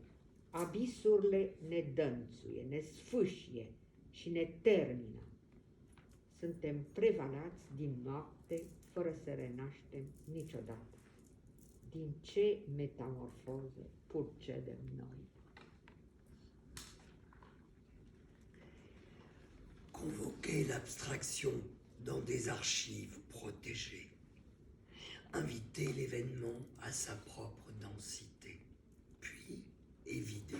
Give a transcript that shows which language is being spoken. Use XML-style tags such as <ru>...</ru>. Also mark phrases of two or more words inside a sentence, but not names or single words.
<ro>Abisurile ne dănțuie, ne sfâșie și ne termină. Suntem prevalați din noapte fără să renaștem niciodată. Din ce metamorfoze procedem noi?</ro> <fr>Convoquer l'abstraction dans des archives protégées. Inviter l'événement à sa propre densité, puis évider.</fr>